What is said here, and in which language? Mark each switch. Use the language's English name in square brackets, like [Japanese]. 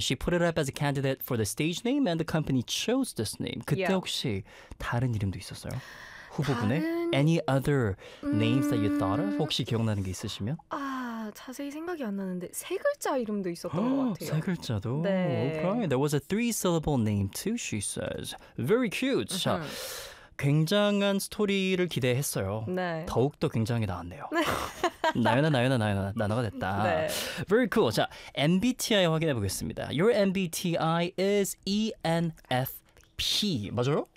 [English] She put it up as a candidate for the stage name and the company chose this name. [Korean] 그때 [English] yeah. [Korean] 혹시 다른 이름도 있었어요? 후보군에? 다른... [English] Any other names that you thought of? [Korean] 혹시 기억나는 게 있으시면? 자세히 생각이 안 나는데 세 글자 이름도 있었던 것 같아요. 세 글자도? 네. [English] Okay. There was a three-syllable name too, she says. Very cute. [Korean] 자, 굉장한 스토리를 기대했어요. 네. 더욱더 굉장히 나왔네요. 네. 나연아, 나연아, 나연아, 나나가 됐다. 네. [English] Very cool. [Korean] 자, MBTI 확인해 보겠습니다. [English] Your MBTI is ENFP. [Korean] 맞아요?